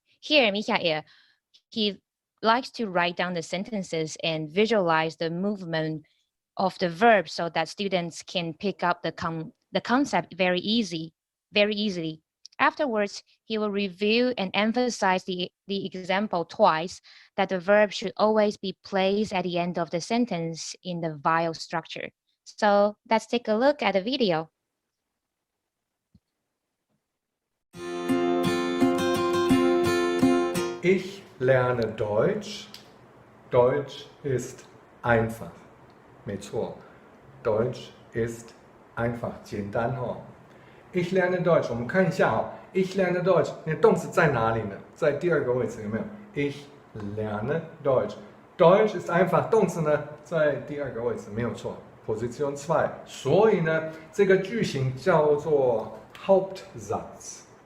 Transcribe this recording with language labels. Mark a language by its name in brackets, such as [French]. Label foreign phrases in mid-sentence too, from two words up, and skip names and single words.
[English] Here, Michael, he likes to write down the sentences and visualize the movement of the verb so that students can pick up the concept very easily. Afterwards, he will review and emphasize the example twice that the verb should always be placed at the end of the sentence in the vowel structure. So let's take a look at the video. [German] Ich lerne Deutsch. Deutsch ist einfach. [Chinese] 没错 [German] Deutsch ist einfach [Chinese] 简单哦 [German] Ich lerne Deutsch [Chinese] 我们看一下哦 [German] Ich lerne Deutsch [Chinese] 你的动词在哪里呢在第二个位置有没有 [German] Ich lerne Deutsch Deutsch ist einfach [Chinese] 动词呢在第二个位置没有错 Position 2所以呢这个句型叫做 Hauptsatz